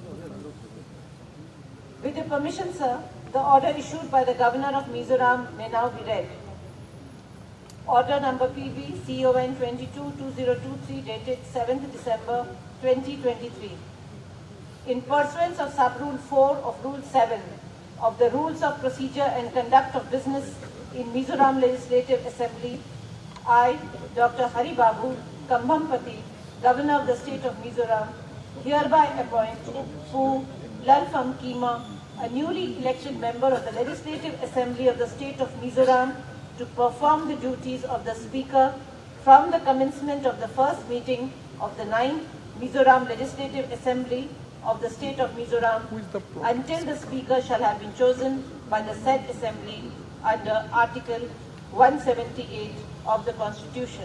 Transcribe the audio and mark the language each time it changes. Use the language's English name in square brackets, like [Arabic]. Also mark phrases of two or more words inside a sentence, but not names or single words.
[English] With your permission, sir, the order issued by the Governor of Mizoram may now be read. Order number PB CON 22-2023 dated 7th December 2023. In pursuance of Sub-Rule 4 of Rule 7 of the Rules of Procedure and Conduct of Business in Mizoram Legislative Assembly, I, Dr. Hari Babu Kambhampati, Governor of the State of Mizoram, hereby appoint Pu Lalpham Kima, a newly elected member of the Legislative Assembly of the State of Mizoram, to perform the duties of the Speaker from the commencement of the first meeting of the 9th Mizoram Legislative Assembly of the State of Mizoram until the Speaker shall have been chosen by the said Assembly under Article 178 of the Constitution.